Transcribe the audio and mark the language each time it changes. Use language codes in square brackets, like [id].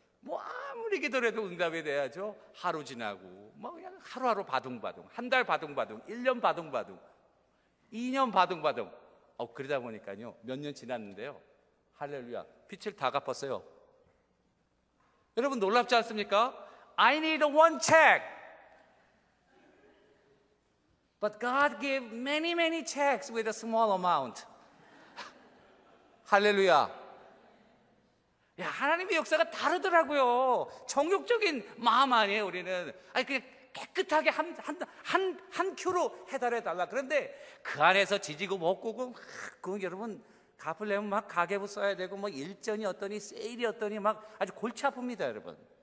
[ko] 뭐 아무리 기도해도 응답이 돼야죠. 하루 지나고 뭐 그냥 하루하루 바둥바둥, 한 달 바둥바둥, 1년 바둥바둥, 2년 바둥바둥. 그러다 보니까요 몇 년 지났는데요, 할렐루야, 빚을 다 갚았어요. 여러분 놀랍지 않습니까? [en] I need one check, but God gave many many checks with a small amount. [ko] 할렐루야. 야, 하나님의 역사가 다르더라고요. 정욕적인 마음 아니에요, 우리는. 아니, 그냥 깨끗하게 한 큐로 해달해 달라. 그런데 그 안에서 지지고 먹고, 그 여러분, 갚으려면 막 가계부 써야 되고, 뭐 일전이 어떠니, 세일이 어떠니, 막 아주 골치 아픕니다, 여러분.